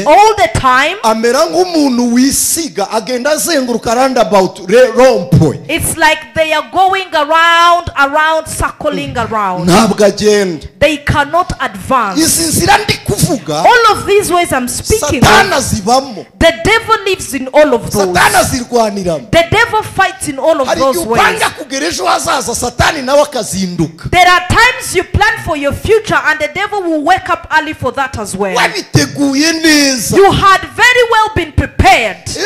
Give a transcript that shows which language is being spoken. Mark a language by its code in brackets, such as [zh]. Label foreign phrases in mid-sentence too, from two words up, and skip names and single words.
[en] All the time [rw] amera nk'umuntu wisiga agenda azenguruka roundabout rompoint. [en] it's like they are going around, circling around. [rw] ntabwo agenda. [en] They cannot advance. [rw] izi nzira ndi kuvuga [en] All of these ways I'm speaking of, the devil lives in all of those. The devil fights in all of those ways. There are times you plan for your future and the devil will wake up early for that as well. You had very well been prepared.